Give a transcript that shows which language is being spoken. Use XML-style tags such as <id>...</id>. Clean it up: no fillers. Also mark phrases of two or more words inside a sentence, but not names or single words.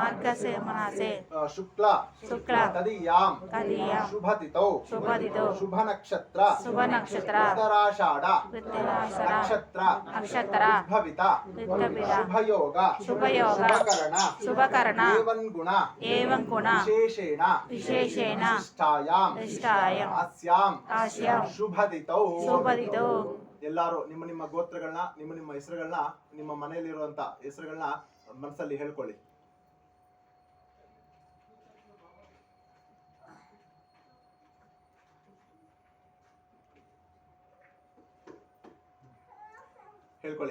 <sa>शुक्ल तदीयां शुभतिथौ शुभ नक्षत्र उत्तराषाढ़ नक्षत्र उद्भविता शुभकरण एवं गुण विशेषेण अस्यां शुभदितौ</sa> <kn>ಎಲ್ಲರೂ ನಿಮ್ಮ ಗೋತ್ರಗಳನ್ನ ನಿಮ್ಮ ಹೆಸರುಗಳನ್ನ ನಿಮ್ಮ ಮನೆಯಲ್ಲಿರುವಂತ ಹೆಸರುಗಳನ್ನ ಮನಸ್ಸಲ್ಲಿ ಹೇಳ್ಕೊಳ್ಳಿ. ಹೇಳ್ಕೊಳ್ಳಿ.</kn>